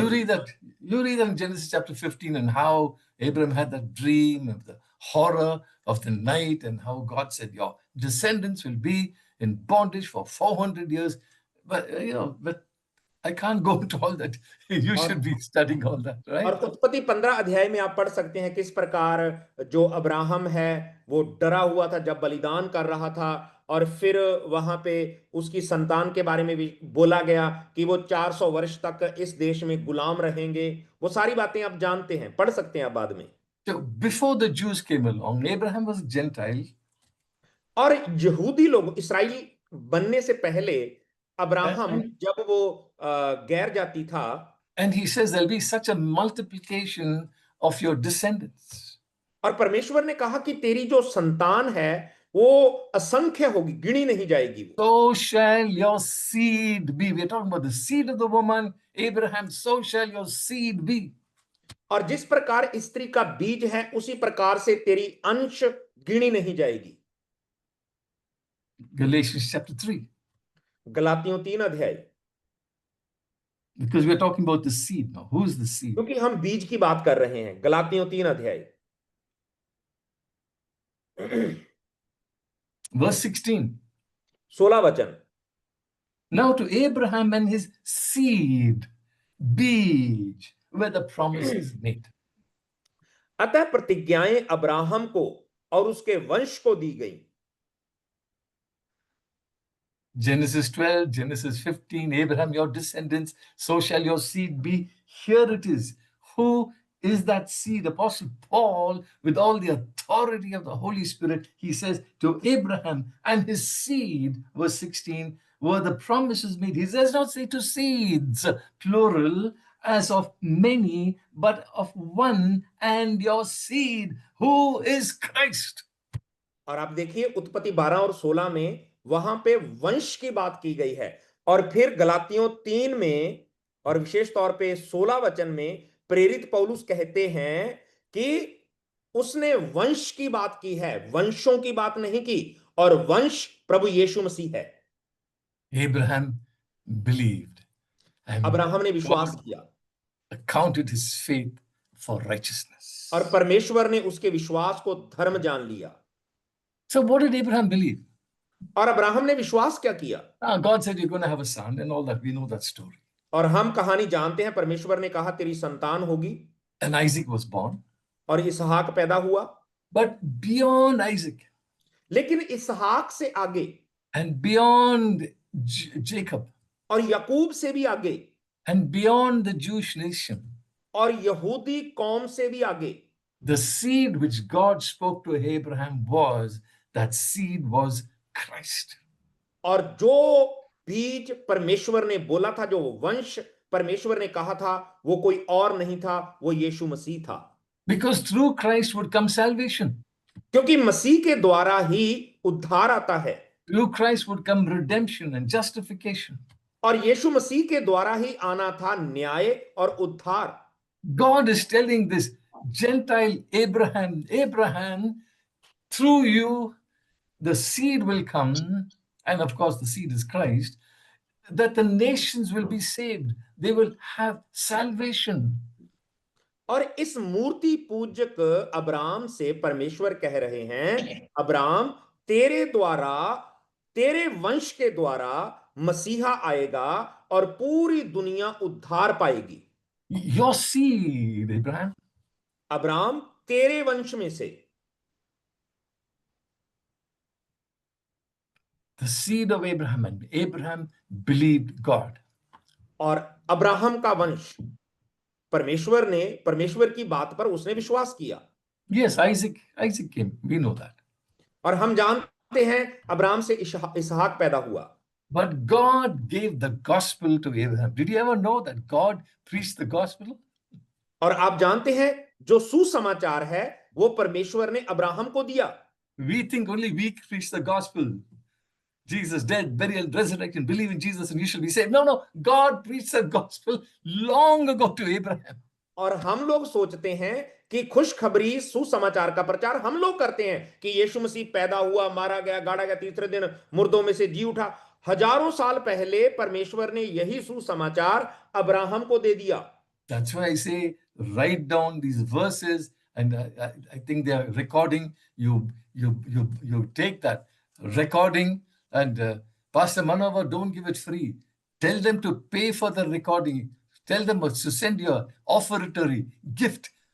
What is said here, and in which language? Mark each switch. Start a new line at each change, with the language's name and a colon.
English: You read that in Genesis chapter 15 and how Abraham had that dream of the horror of the night and how God said, your descendants will be in bondage for 400 years. But, but I can't go into all that. You should be studying all that, right?
Hindi: और उत्पत्ति 15 अध्याय में आप पढ़ सकते हैं किस प्रकार जो अब्राहम है वो डरा हुआ था जब बलिदान कर रहा था, और फिर वहां पे उसकी संतान के बारे में भी बोला गया कि वो 400 वर्ष तक इस देश में गुलाम रहेंगे। वो सारी बातें आप जानते हैं, पढ़ सकते हैं आप बाद में।
English: So before the Jews came along, Abraham was a Gentile.
Hindi: और यहूदी लोग इस्राएली बनने से पहले अब्राहम जब वो गैर जाति था,
English: and he says there'll be such a multiplication of your descendants.
Hindi: और परमेश्वर ने कहा कि तेरी जो संतान है वो असंख्य होगी, गिनी नहीं जाएगी।
English: So shall your seed be. We're talking about the seed of the woman, Abraham. So shall your seed be.
Hindi: और जिस प्रकार स्त्री का बीज है उसी प्रकार से तेरी अंश गिनी नहीं जाएगी।
English: Galatians chapter 3.
Hindi: गलातियों 3 अध्याय।
English: Because we're talking about the seed now. Who's the seed?
Hindi: क्योंकि हम बीज की बात कर रहे हैं। गलातियों 3 अध्याय
English: Verse 16.
Hindi: 16 वचन।
English: Now to Abraham and his seed, beej, where the promise is made.
Hindi: अतः प्रतिज्ञाएं अब्राहम को और उसके वंश को दी गई।
English: Genesis 12, Genesis 15, Abraham, your descendants, so shall your seed be. Here it is. Who is that seed? Apostle Paul, with all the authority of the Holy Spirit, he says to Abraham and his seed, verse 16, were the promises made. He does not say to seeds, plural, as of many, but of one, and your seed, who is Christ.
Hindi: और आप देखिए उत्पत्ति 12 और 16 में वहां पे वंश की बात की गई है, और फिर गलातियों 3 में और विशेष तौर पे 16 वचन में प्रेरित पौलुस कहते हैं कि उसने वंश की बात की है, वंशों की बात नहीं की, और वंश प्रभु यीशु मसीह है।
English: Abraham believed.
Hindi: अब्राहम ने विश्वास किया,
English: accounted his faith for righteousness.
Hindi: और परमेश्वर ने उसके विश्वास को धर्म जान लिया।
English: So what did Abraham believe?
Hindi: और अब्राहम ने विश्वास क्या किया?
English: God said, you're going to have a son and all that. We know that story.
Hindi: और हम कहानी जानते हैं, परमेश्वर ने कहा तेरी संतान होगी,
English: And Isaac was born.
Hindi: और इसहाक पैदा हुआ।
English: But beyond Isaac
Hindi: लेकिन इसहाक से आगे
English: and beyond Jacob
Hindi: और याकूब से भी आगे
English: and beyond the Jewish nation,
Hindi: और यहूदी कौम से भी आगे
English: the seed which God spoke to Abraham that seed was Christ.
Hindi: और जो बीज परमेश्वर ने बोला था, जो वंश परमेश्वर ने कहा था, वो कोई और नहीं था, वो यीशु मसीह था।
English: Because through Christ would come salvation.
Hindi: क्योंकि मसीह के द्वारा ही उद्धार आता है,
English: Through Christ would come redemption and justification.
Hindi: और यीशु मसीह के द्वारा ही आना था न्याय और उद्धार।
English: God is telling this Gentile Abraham, through you, the seed will come, and of course the seed is Christ, that the nations will be saved. They will have salvation.
Hindi: और इस मूर्ति पूजक अब्राम से परमेश्वर कह रहे हैं, अब्राम तेरे द्वारा, तेरे वंश के द्वारा मसीहा आएगा और पूरी दुनिया उद्धार पाएगी।
English: Your seed, Abraham.
Hindi: अब्राम तेरे वंश में से,
English: The seed of Abraham, and Abraham believed God.
Hindi: और अब्राहम का वंश, परमेश्वर की बात पर उसने विश्वास किया।
English: Yes, Isaac came. We know that.
Hindi: और हम जानते हैं अब्राम से इसहाक पैदा हुआ।
English: But God gave the gospel to Abraham. Did you ever know that God preached the gospel?
Hindi: और आप जानते हैं जो सुसमाचार है वो परमेश्वर ने अब्राहम को दिया।
English: We think only we preach the gospel. Jesus dead, burial, resurrection, believe in Jesus and you shall be saved. No, God preached the gospel long ago to Abraham.
Hindi: और हम लोग सोचते हैं कि खुशखबरी सुसमाचार का प्रचार हम लोग करते हैं कि यीशु मसीह पैदा हुआ, मारा गया, गाड़ा गया, तीसरे दिन मुर्दों में से जी उठा। हजारों साल पहले परमेश्वर ने यही सुसमाचार अब्राहम को दे दिया।
English: That's why I say write down these verses, and I think they are recording. You take that recording, and Pastor Manohar, don't give it free. Tell them to pay for the recording. Tell them to send your offertory gift.